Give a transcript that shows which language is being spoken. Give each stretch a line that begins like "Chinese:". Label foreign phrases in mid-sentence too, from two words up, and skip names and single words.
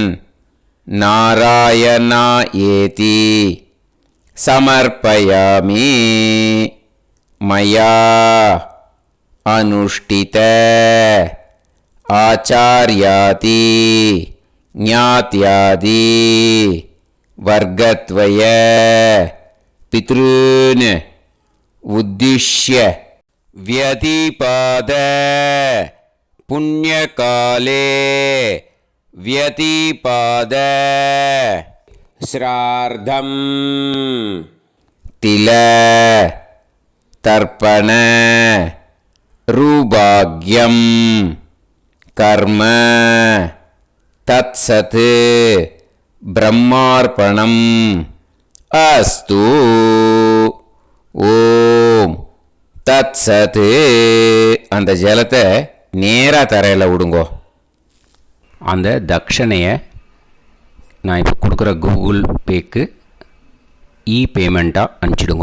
Sanskrit: नारायणा इति समर्पयामि मया अनुष्ठित आचार्यादि ज्ञात्यादि वर्गद्वय पितॄन् उद्दिश्य व्यतिपाद पुण्यकाले व्यतिपाद श्रार्धं तिल तर्पण रूभाग्यं कर्म तत्सत् ब्रह्मार्पणम् अस्तु. ॐ तत्सत्.
Tamil: அந்த ஜலத்தை நேராக தரையில் விடுங்கோ. அந்த தட்சணையை நான் இப்போ கொடுக்குற கூகுள் பேக்கு பேமெண்ட்டாக அனுப்பிச்சிடுங்கோ.